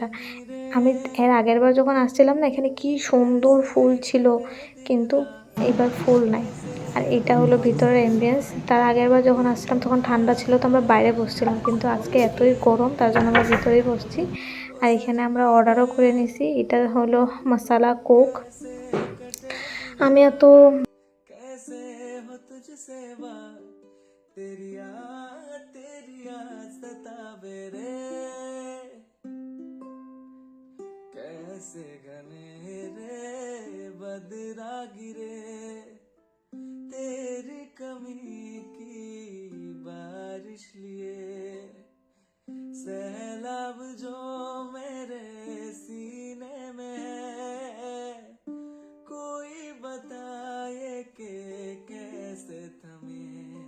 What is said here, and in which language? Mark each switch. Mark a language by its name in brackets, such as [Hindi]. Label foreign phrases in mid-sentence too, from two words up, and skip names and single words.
[Bangla] আমি এর আগের বার যখন আসছিলাম না, এখানে কি সুন্দর ফুল ছিল, কিন্তু এবার ফুল নাই। আর এটা হলো ভিতরের অ্যাম্বিয়েন্স। তার আগের বার যখন আসছিলাম তখন ঠান্ডা ছিল, তো আমরা বাইরে বসছিলাম, কিন্তু আজকে এতই গরম, তার জন্য আমরা ভিতরেই বসছি। আর এখানে আমরা অর্ডারও করে নিছি। এটা হলো মশালা কোক। আমি এত [Hindi] कैसे हो तुझसे बात तेरी याद सतावे रे कैसे घने रे बदरा गिरे तेरी कमी की बारिश लिए सैलाब जो मेरे सीने में है कोई बताए कि कैसे थमे